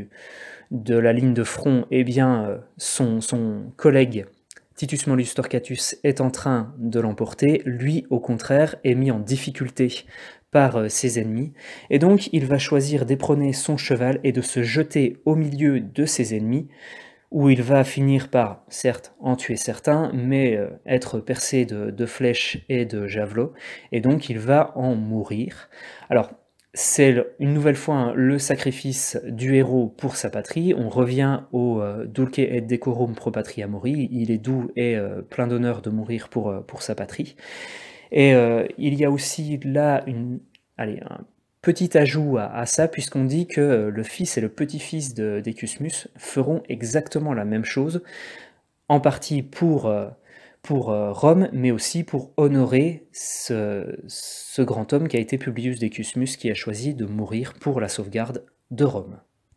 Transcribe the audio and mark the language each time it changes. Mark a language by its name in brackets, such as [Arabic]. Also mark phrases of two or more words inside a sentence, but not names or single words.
[French] de la ligne de front, eh bien, son collègue Titus Manlius Turcatus est en train de l'emporter, lui, au contraire, est mis en difficulté par ses ennemis, et donc il va choisir d'éperonner son cheval et de se jeter au milieu de ses ennemis, où il va finir par, certes, en tuer certains, mais être percé de flèches et de javelots, et donc il va en mourir. Alors, c'est une nouvelle fois le sacrifice du héros pour sa patrie. On revient au [Latin] dulce et decorum pro patria mori. [French] Il est doux et plein d'honneur de mourir pour sa patrie. Et il y a aussi là un petit ajout à ça, puisqu'on dit que le fils et le petit-fils de Decius feront exactement la même chose, en partie pour Rome, mais aussi pour honorer ce grand homme qui a été Publius Decius, qui a choisi de mourir pour la sauvegarde de Rome.